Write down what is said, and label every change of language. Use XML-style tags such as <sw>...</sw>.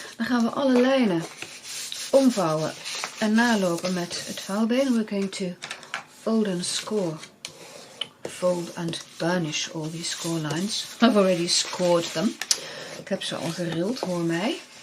<nl>Dan gaan we alle lijnen omvouwen en nalopen met het vouwbeen.</nl> <en>We're going to fold and score. Fold and burnish all these score lines. I've already scored them.</en> <nl>Ik heb ze al gerild, hoor mij.</nl>